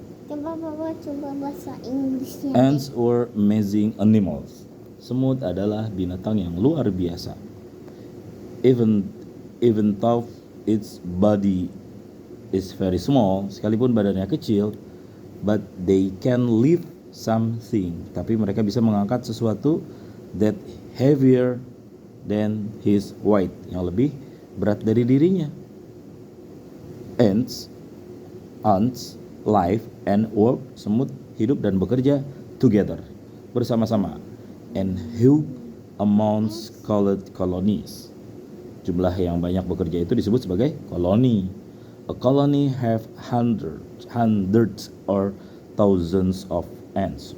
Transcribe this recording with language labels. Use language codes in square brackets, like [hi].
[id] Coba bahasa Inggrisnya. [en] Ants or amazing animals. [id] Semut adalah binatang yang luar biasa. [en] Even though its body is very small, [id] sekalipun badannya kecil, [en] but they can lift something. [id] Tapi mereka bisa mengangkat sesuatu [en] that heavier than his weight, [id] yang lebih berat dari dirinya. [en] Ants live and work, [id] semut hidup dan bekerja [en] together, [id] bersama-sama, [en] and huge amounts called colonies. [id] Jumlah yang banyak bekerja itu disebut sebagai koloni. [en] A colony have hundreds or thousands of ants.